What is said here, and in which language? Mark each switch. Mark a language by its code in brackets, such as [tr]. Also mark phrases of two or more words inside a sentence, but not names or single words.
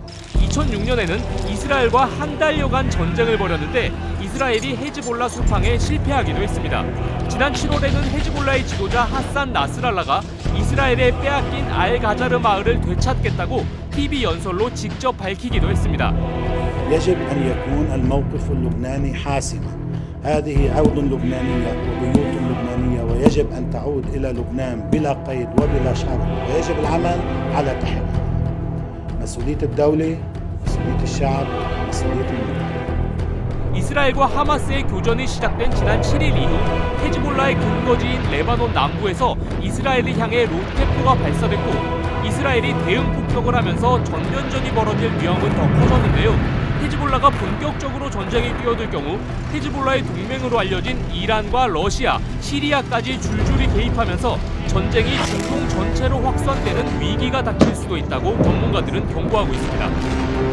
[ko] 2006년에는 이스라엘과 한 달여간 전쟁을 벌였는데 이스라엘이 헤즈볼라 수팡에 실패하기도 했습니다. 지난 7월에는 헤즈볼라의 지도자 하산 나스랄라가 이스라엘에 빼앗긴 알 가자르 마을을 되찾겠다고 TV 연설로 직접 밝히기도 했습니다. [ar] يجب أن يكون الموقف اللبناني حاسما. هذه عود لبنانية وبيوت لبنانية، ويجب أن تعود إلى لبنان بلا قيد وبلا شرط، ويجب العمل على تحقيقها. مسؤولية الدولة، مسؤولية الشعب، مسؤولية المنطقة. [ko] 이스라엘과 하마스의 교전이 시작된 지난 7일 이후 헤즈볼라의 근거지인 레바논 남부에서 이스라엘을 향해 로켓포가 발사됐고 이스라엘이 대응 폭격을 하면서 전면전이 벌어질 위험은 더 커졌는데요. 헤즈볼라가 본격적으로 전쟁에 뛰어들 경우 헤즈볼라의 동맹으로 알려진 이란과 러시아, 시리아까지 줄줄이 개입하면서 전쟁이 중동 전체로 확산되는 위기가 닥칠 수도 있다고 전문가들은 경고하고 있습니다.